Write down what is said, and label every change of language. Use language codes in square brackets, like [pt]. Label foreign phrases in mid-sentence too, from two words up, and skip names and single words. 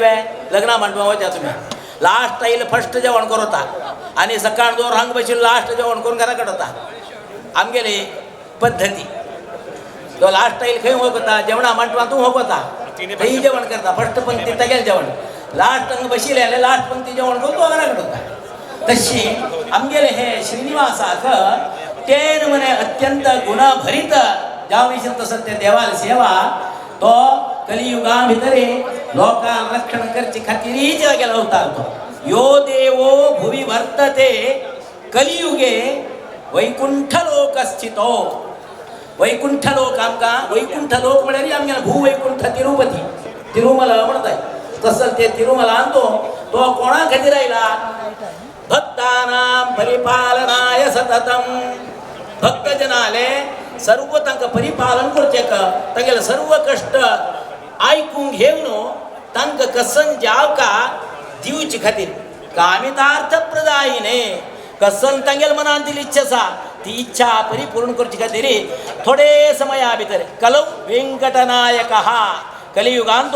[kok] वे लग्ना म्हणटा वचा तुमी लास्ट आयिल्लें फर्स्ट जेवण करता आनी सकाळ दोन हांग बशिल्लो लास्ट जेवण करून घरा काडटा आमगेली पद्दती तो लास्ट आयिल्लो खंय वखता जेवणा म्हणटा तूं वखता थंय जेवण करता फर्स्ट पंक्ती तेगेलें जेवण लास्ट हांगा बशिल्लें जाल्यार लास्ट पंक्ती जेवण करून तूं घरा काडटा तशी आमगेले हे श्रीनिवासाक तेन म्हणे अत्यंत गुणभरीत जावं विशीं तसो ते देवाल सेवा तो कलियुगा भितर लोकांक रक्षण करचे खातीर गेलो अवतार तो [sa] यो देवो भुवि वर्तते कलियुगे वैकुण्ठलोक स्थितो [kok] वैकुंठलोक आमकां वैकुंठलोक म्हळ्यार आमगेलो भूवैकुंठ तिरुपती तिरुमला म्हणटाय तसो ते तिरुमलान तो कोणा खातीर आयला [sa] भक्तानां परिपालनाय सततम [kok] भक्त जनाले सर्व तांकां परिपालन करचें तांगेले सर्व कश्ट आयकूंक घेवन तांकां कसन जावका दिवचे खातीर [sa] कामितार्थ प्रदायिने [kok] कसन तांगेले मनान दिली इच्छा आसा ती इच्छा परिपूर्ण करचे खातीर थोडे समया भितर [sa] कलौ वेंकटनायक [kok] कलियुगान तो